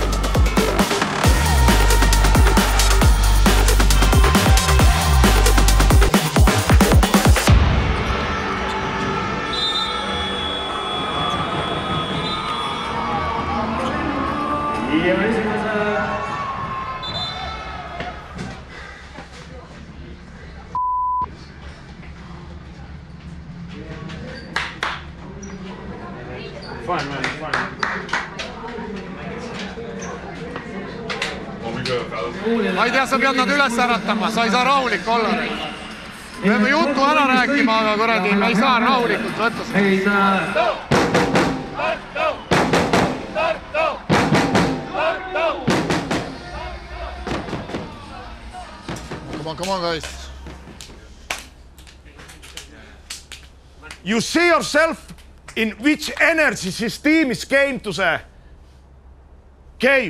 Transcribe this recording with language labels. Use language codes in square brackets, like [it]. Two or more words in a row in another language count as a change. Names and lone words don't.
[et] Ja esimese [en] Fine, man, fine. [et] Ma ei tea, sa pead nad üles äratama, sa ei saa rahulik olla. Me peame juttu ära rääkima, aga kuradi, me ei saa rahulikult võtta seda. [en] Come on, guys. You see yourself in which energy this team is came to the game.